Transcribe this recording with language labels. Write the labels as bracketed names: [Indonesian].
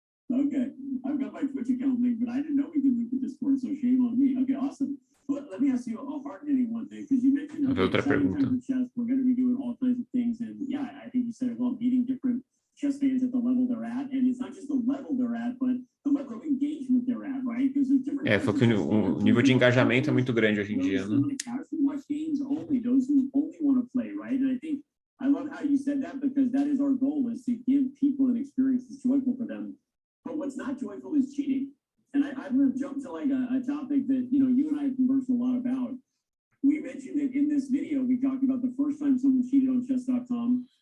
[English] Okay, I've got my Twitch account link, but I didn't know we could link the Discord, so shame on me. Okay, awesome. Let me ask you a hard-hitting one thing, because you mentioned [Portuguese] outra pergunta. [English] Chess, we're going to be doing all kinds of things, and yeah, I think you said it well, meeting different chess fans at the level they're at, and it's not just the level they're at, but the level of engagement they're at, right? Because there's different. [Portuguese] Foi que o nível de engajamento é muito grande hoje em dia, né? [English] Watch games only, those who only want to play, right? And I think I love how you said that, because that is our goal, is to give people an experience that's joyful for them. But what's not joyful is cheating. And I'm going to jump to like a topic that, you and I have conversed a lot about. We mentioned it in this video. We talked about the first time someone cheated on Chess.com.